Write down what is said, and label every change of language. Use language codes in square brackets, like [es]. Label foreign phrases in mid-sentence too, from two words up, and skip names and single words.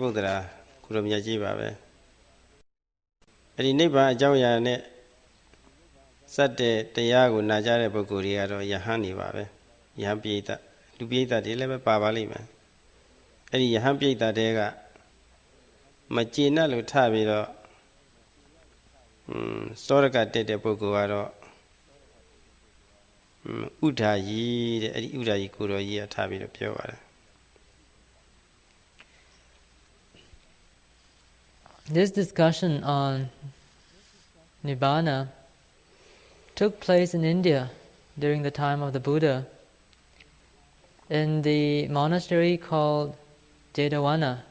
[my] ပုတ္တရာကုလိုမြတ်ကြီးပါပဲအဲ့ဒီနိဗ္ဗာန်အကြောင်းအရာနဲ့စတဲ့တရားကိုနာကြားတဲ့ပုဂ္ဂိုလ်တွေကတော့ယဟန်နေပါပဲယဟန်ပိဋကလူပိဋကတွေလည်းပဲပါပါလိမ့်မယ်အဲ့ဒီယဟန်ပိဋကတွေကမကျေနပ်လို့ထပြီးတော့စောရကတက်တဲ့ပုဂ္ဂိုလ်ကတော့ဥဒ္ဓာယီတဲ့အဲ့ဒီဥဒ္ဓာယီကိုတော်ကြီးကထားပြီးတော့ပြောပါတယ် [en] This discussion on Nibbana took place in India during the time of the Buddha in the monastery called Jetavana.